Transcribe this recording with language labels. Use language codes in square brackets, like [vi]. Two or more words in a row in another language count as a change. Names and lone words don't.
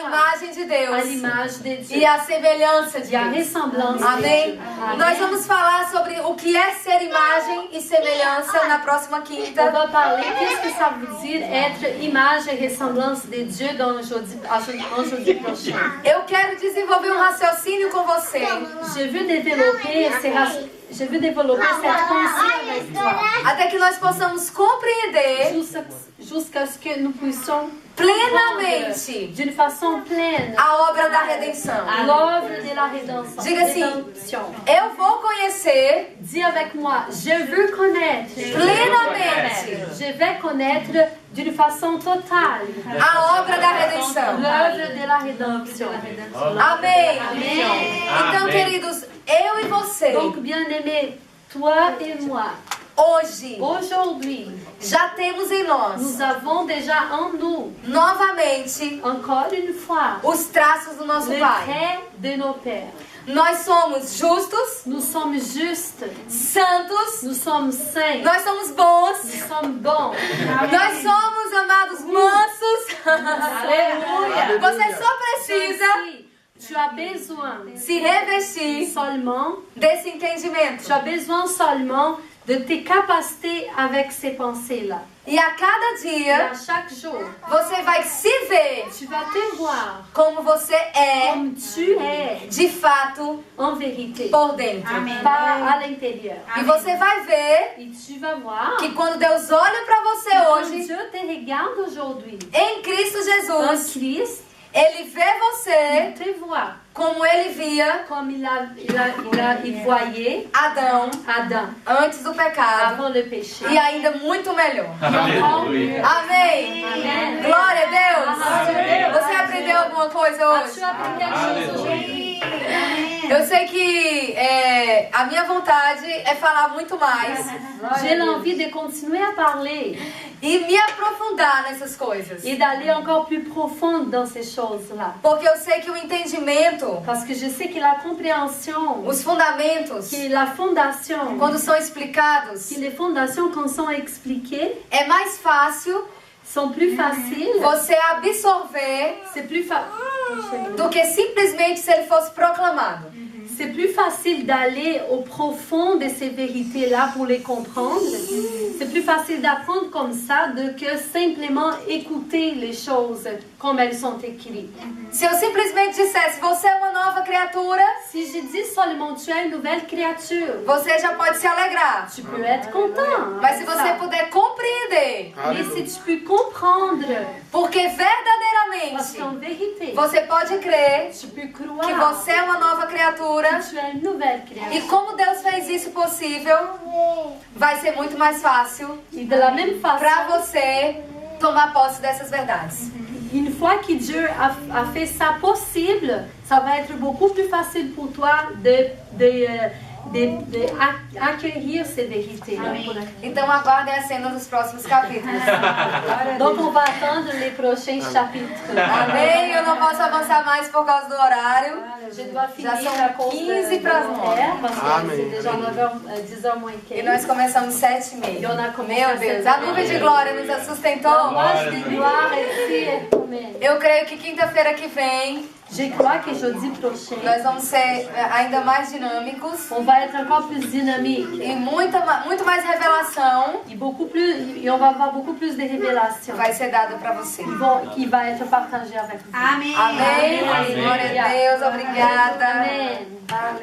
[pt] imagem de [fr] à [pt] Deus [fr] l'image de Dieu [pt] e a semelhança de [fr] et à [pt] Deus. [fr] ressemblance de [pt] Amém? [fr] Dieu. [pt] Nós vamos falar sobre o que é ser imagem e semelhança na próxima [fr] On [pt] quinta. [fr] va parler qu'est-ce que ça veut dire être image et ressemblance de Dieu dans le jeudi prochain. [pt] Eu quero desenvolver um raciocínio com você [fr] Je veux développer cette pensée avec toi [pt] até que nós possamos compreender [fr] jusqu'à ce que nous puissions [pt] plenamente [fr] d'une façon pleine [pt] a obra da redenção. [fr] l'œuvre de la rédemption. [pt] Diga assim, eu vou conhecer [fr] Dis avec moi, je veux connaître [pt] plenamente [fr] Je vais connaître d'une façon totale [pt] a obra da redenção. [fr] l'œuvre de la rédemption. [pt] Amém. [fr] Amen. [pt] Então, Amém. queridos, eu e você, [fr] Donc, bien-aimés, toi et moi, [pt] hoje, [fr] aujourd'hui, [pt] já temos em nós, [fr] nous avons déjà en nous, [pt] novamente, [fr] encore une fois, [pt] os traços do nosso [fr] le [pt] Pai. [fr] trait de nos pères. [pt] Nós somos justos, [fr] Nous sommes justes, [pt] santos, [fr] nous sommes saints, [pt] nós somos bons, [fr] nous sommes bons. [pt] nós somos amados mansos. [fr] Alléluia. [pt] Você só precisa [fr] Tu as besoin [pt] se revestir [fr] seulement, [pt] desse entendimento. [fr] tu as besoin seulement de tes capacités avec ces pensées-là. [pt] E a cada [fr] Et [pt] dia [fr] à chaque jour, [pt] você vai se ver [fr] tu vas te voir [pt] como você é [fr] comme tu es [pt] de fato [fr] en vérité, [pt] por dentro. [fr] pas à l'intérieur. [pt] E você vai ver [fr] Et tu vas voir [pt] que quando Deus olha para você [fr] quand [pt] hoje, [fr] Dieu te regarde aujourd'hui [pt] em Cristo [fr] en [pt] Jesus, [fr] Christ, [pt] Ele vê você [fr] il te voit [pt] como Ele via [fr] comme il voyait [pt] Adão [fr] Adam [pt] antes do pecado [fr] avant le péché. [pt] e ainda muito melhor. Aleluia. Amém? Amém. Glória a Deus! Amém. Você aprendeu alguma coisa [fr] As-tu [pt] hoje? [fr] appris quelque chose aujourd'hui? [pt] Eu sei que a minha vontade é falar muito mais [fr] J'ai l'envie de continuer à parler [pt] e me aprofundar nessas coisas. [fr] et d'aller encore plus profond dans ces choses-là. [pt] Porque eu sei que o entendimento, [fr] Parce que je sais que la compréhension, [pt] os fundamentos, [fr] que la fondation, [pt] quando são explicados, [fr] que les fondations quand sont expliquées [pt] é mais fácil [fr] sont plus faciles, [pt] você absorver [fr] c'est plus facile. [pt] do que simplesmente se ele fosse proclamado. [fr] C'est plus facile d'aller au profond de ces vérités-là pour les comprendre. C'est plus facile d'apprendre comme ça que simplement écouter les choses comme elles sont écrites. [pt] Se eu simplesmente dissesse, você é uma nova criatura, [fr] Si je dis seulement tu es une nouvelle créature, [pt] você já pode se alegrar. [fr] tu peux être content. [pt] Mas se [fr] avec [pt] você [fr] ça. [pt] puder compreender, [fr] Mais si tu peux comprendre, [pt] porque [fr] parce [pt] verdadeiramente [fr] qu'en vérité, [pt] você pode crer [fr] tu peux [pt] que [fr] croire [pt] você é uma nova criatura [fr] que tu es une nouvelle [pt] e [fr] créature. [pt] como Deus fez isso possível, vai ser muito mais fácil [fr] Et de la même [pt] para [fr] façon, [pt] você tomar posse dessas verdades. [fr] une fois que Dieu a fait ça possible, ça va être beaucoup plus facile pour toi d'accueillir ces vérités-là. [pt] Então aguardem a cena dos próximos capítulos. [fr] Donc on va attendre les prochains chapitres. [pt] Amém? Eu não posso avançar mais por causa do horário. [fr] Je dois finir [pt] Já são [fr] à cause [pt] 15 para as 9. [fr] parce que [pt] Amém. [fr] c'est déjà 10h moins [pt] E [fr] 15. [pt] nós começamos 7h30. E eu na começa Meu Deus, a nuvem de glória nos sustentou. [fr] Moi, je vais gloire ici. Amen. [pt] Eu creio que quinta-feira que vem [fr] Je crois que jeudi prochain, [pt] Nós vamos ser ainda mais dinâmicos [fr] on va être encore plus dynamique [pt] e muito mais revelação [fr] et on va avoir beaucoup plus de révélations [pt] vai ser dada para você. [fr] qui va être partagée avec vous. [pt] Amém. Amém. Amém. Glória a Deus. Obrigada. [fr] Amen. [pt] Amém.